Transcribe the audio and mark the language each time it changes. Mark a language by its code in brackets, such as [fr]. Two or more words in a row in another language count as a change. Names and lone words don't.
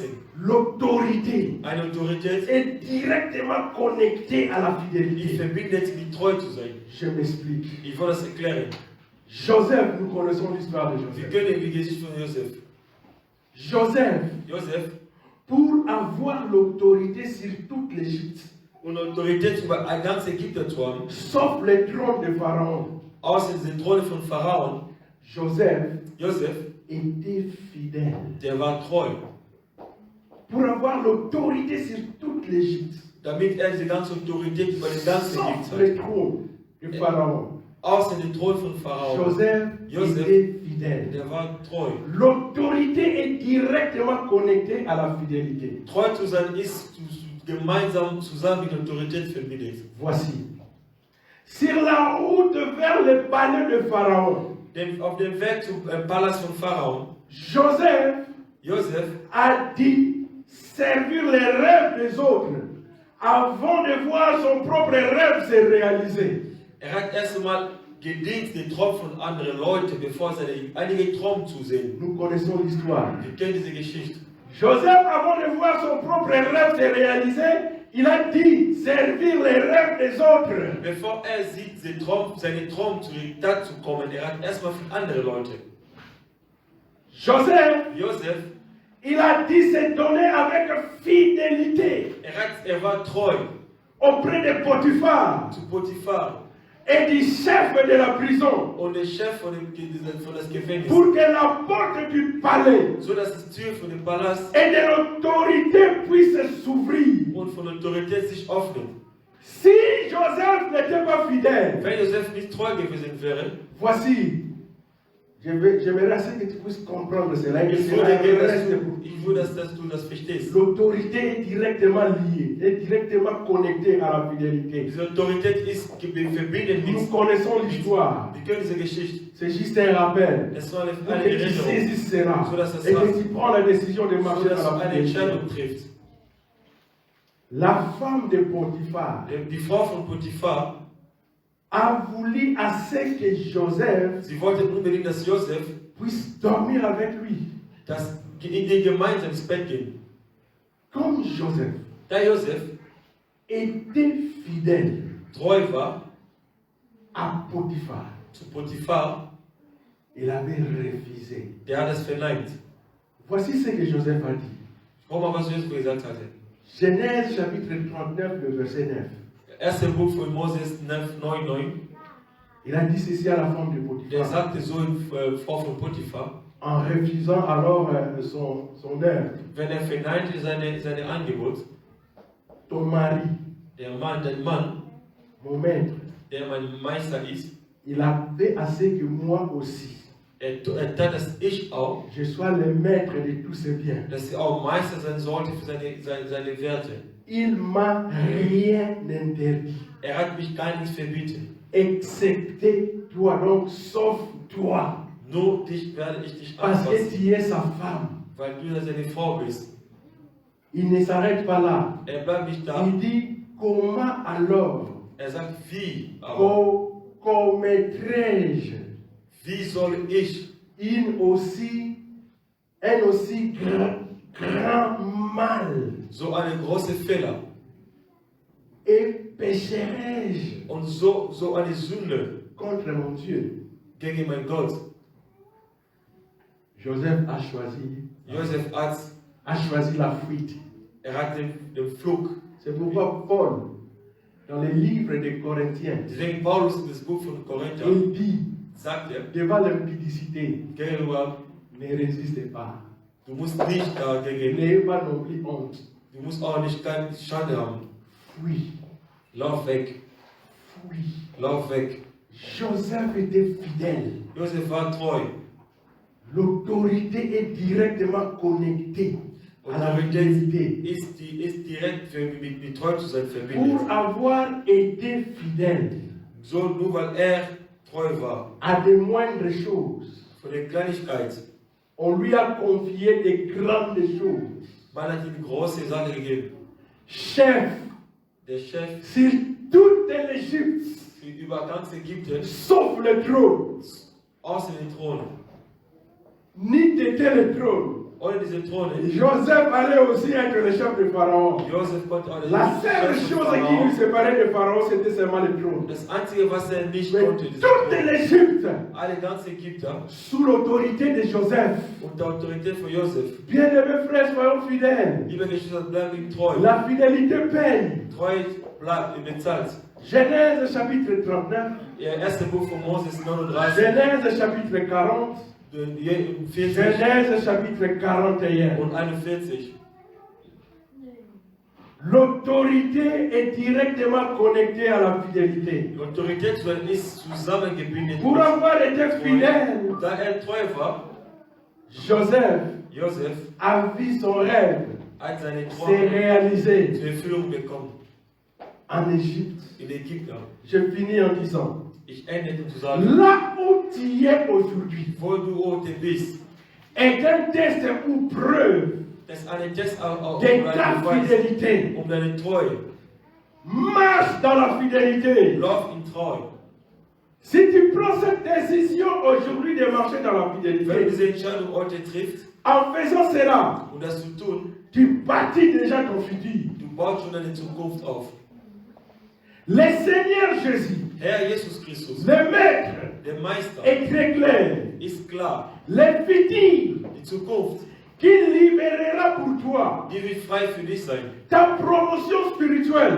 [fr] L'autorité est directement connectée à la fidélité. Je m'explique. Joseph, nous connaissons l'histoire de [de] Wir [fr] Joseph. [de] kennen die Geschichte von Josef. Josef, [fr] pour avoir l'autorité sur toute l'Égypte, [de] und Autorität über ganz Ägypten zu haben, [fr] sauf le trône de Pharaon, [de] außer den Thron von Pharaon, [fr] Joseph était fidèle. [de] Der war treu. [fr] Pour avoir l'autorité sur toute l'Égypte, [de] damit diese ganze Autorität über den ganzen Ägypten [fr] sauf le trône de Pharaon, [de] außer den Thron von Pharaon, [fr] Joseph était fidèle. [de] der war treu. [fr] L'autorité est directement connectée à la fidélité. [de] Treu zu sein ist gemeinsam zusammen mit Autorität verbindet. [fr] Voici. Sur la route vers le palais de Pharaon, [de] Auf dem Weg zum Palast von Pharaon, [fr] Joseph a dit servir les rêves des autres avant de voir son propre rêve se réaliser. [de] Hat erst einmal gedient den Traum von anderen Leuten, bevor seine einige Traum zu sehen. [fr] Nous connaissons l'histoire. [de] Wir kennen diese Geschichte. [fr] Joseph, avant de voir son propre rêve se réaliser, il a dit servir les rêves des autres. [de] Bevor sieht, seine Traum zu Tat zu kommen, hat erstmal für andere Leute. [fr] Joseph, il a dit se donner avec fidélité. [de] war treu [fr] auprès de Potiphar. [de] Zu Potiphar. [fr] Et du chef de la prison. [de] Und der Chef von das Gefängnis. [fr] Pour que la porte du palais. [de] So dass die Tür von dem Palast. [fr] Et de l'autorité puisse s'ouvrir. [de] Und von Autorität sich öffnen. [fr] Si Joseph n'était pas fidèle. [de] Wenn Joseph nicht treu gewesen wäre. [fr] Voici. J'aimerais assez que tu puisses comprendre cela. [de] Ich will, dass du das verstehst. [fr] L'autorité est directement liée, est directement connectée à la fidélité. [de] Diese Autorität ist verbunden mit. [fr] Nous connaissons l'histoire. [de] Wir kennen diese Geschichte. [fr] C'est juste un rappel. [de] Es war [fr] Pour que tu saisisses cela. Et que tu prends la décision de marcher dans la fidélité. La femme de Potiphar. [de] Die Frau von Potiphar. [fr] A voulu assez que Joseph puisse dormir avec lui. [de] Gemeinsam ins Bett gehen. [fr] Comme Joseph. [de] Da Joseph [fr] était fidèle. [de] Treu war [fr] à Potiphar. [de] Zu Potiphar. [fr] Il avait refusé. [de] Der hat es verneint. [fr] Voici ce que Joseph a dit. [de] Schau mal, was Joseph gesagt hatte. [fr] Genèse chapitre 39, le verset 9. [de] Erster Buch von Moses 9,9. [fr] Il a dit ceci à la femme de Potiphar. [de] Der sagte so Frau von Potiphar. [fr] En refusant alors son œuvre. [de] Wenn verneinte seine Angebot. [fr] Ton mari. [de] Dein Mann. [fr] Mon maître. [de] Der mein Meister ist. [fr] Il a fait assez que moi aussi. [de] Tat, dass ich auch. [fr] Je sois le maître de tous ses biens. [de] Dass er auch Meister sein sollte für seine Werte. [fr] Il m'a rien interdit. [de] Hat mich gar nichts verbieten. [fr] Excepté toi, donc sauf toi. [de] Nur dich werde ich dich [fr] Parce [de] anfassen. [fr] que tu es sa femme. [de] Weil du seine Frau bist. [fr] Il ne s'arrête pas là. [de] Bleibt nicht da. [fr] Il dit comment alors? [de] Sagt wie. [fr] Commettrai-je? [de] Wie soll ich [fr] un aussi grand mal? [de] So eine große Fehler. [fr] Et pécherai-je? [de] Und so eine Sünde [fr] contre mon Dieu? [de] Gegen mein Gott. [fr] Joseph a choisi. Joseph a choisi la fuite. [de] Hat den Flug. [fr] C'est pourquoi Paul, dans les livres des Corinthiens, [de] Deswegen Paulus in das Buch von Korinther, [fr] il dit, [de] sagt [fr] devant l'impudicité, [de] gegenüber, [fr] ne résistez pas. [de] Du musst nicht dagegen. [fr] N'ayez pas non plus honte. [de] Du musst auch nicht keine Schande haben. [fr] Fuis. [de] Lauf weg. [fr] Fuis. [de] Lauf weg. [fr] Joseph était fidèle. [de] Joseph war treu. [fr] L'autorité est directement connectée à la fidélité. [de] Ist direkt mit treu zu sein verbindet. [fr] Pour avoir été fidèle. [de] So nur weil treu war. [fr] À des moindres choses. [de] Von der Kleinigkeit. [fr] On lui a confié des grandes choses. [de] Man hat ihm große Sachen gegeben. [fr] Chef. [de] Der Chef. [fr] Sur toute l'Égypte. [de] Über ganz Ägypten. [fr] Sauf le trône. [de] Außer den Thron. [fr] Ni t'était le trône. [de] Ohne diese Throne. [fr] Joseph allait aussi être le chef de Pharaon. [de] Joseph konnte auch der [fr] La seule [de] Chef [fr] chose [de] von [fr] qui lui [de] Pharao. [fr] séparait de Pharaon, c'était seulement le trône. [de] Das Einzige, was nicht [fr] Mais [de] konnte, diese [fr] toute [de] Throne. [fr] l'Égypte, [de] Alle ganz Ägypter [fr] sous l'autorité de Joseph. [de] unter Autorität von Joseph. [fr] Bien-aimés frères, soyons fidèles. [de] Liebe Geschwister, bleiben treu. [fr] La fidélité paye. [de] Treu bleibt, bezahlt. [fr] Genèse chapitre 39, [de] Ihr erstes Buch von Moses 39, [fr] Genèse chapitre 40, 40 Genèse chapitre 41. [de] und 41. [fr] L'autorité est directement connectée à la fidélité. [de] Die Autorität ist zusammengebindet. [fr] Pour avoir été fidèle, [de] Da treu war, [fr] Joseph Joseph a vu son rêve [de] hat seine [fr] s'est [de] Träume [fr] réalisé [de] zur Erfüllung bekommen. [fr] en Égypte. [de] In Ägypten. [fr] Je finis en disant, [de] Ich ende zu sagen, [fr] là où tu es aujourd'hui [de] wo du heute bist, [fr] est un test ou preuve [de] das ist eine Test auf [fr] de ta [de] deine [fr] fidélité. [de] deine Treue. [fr] Marche dans la fidélité. [de] Lauf in Treu. [fr] Si tu prends cette décision aujourd'hui de marcher dans la [de] Wenn du [fr] fidélité, [de] diese Entscheidung heute triffst [fr] en faisant cela, [de] und das zu tun, [fr] tu bâtis déjà ton futur. [de] du baust schon deine Zukunft auf. [fr] Le Seigneur Jésus, [de] Herr Jesus Christus, [fr] le Maître, [de] der Meister, [fr] est très clair. [de] ist klar. [fr] Le futur [de] Die Zukunft, [fr] qu'il libérera pour toi, [de] die wird frei für dich sein. [fr] ta promotion spirituelle